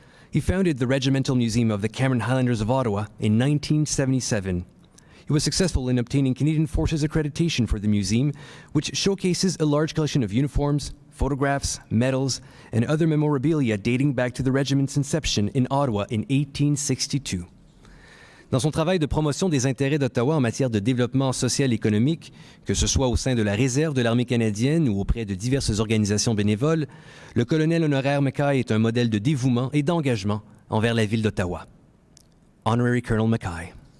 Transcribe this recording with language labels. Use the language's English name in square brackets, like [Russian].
[English] He founded the Regimental Museum of the Cameron Highlanders of Ottawa in 1977. He was successful in obtaining Canadian Forces accreditation for the museum, which showcases a large collection of uniforms, photographs, medals, and other memorabilia dating back to the regiment's inception in Ottawa in 1862. [French] Dans son travail de promotion des intérêts d'Ottawa en matière de développement social et économique, que ce soit au sein de la réserve de l'armée canadienne ou auprès de diverses organisations bénévoles, le colonel honoraire Mackay est un modèle de dévouement et d'engagement envers la ville d'Ottawa. [English] Honorary Colonel Mackay.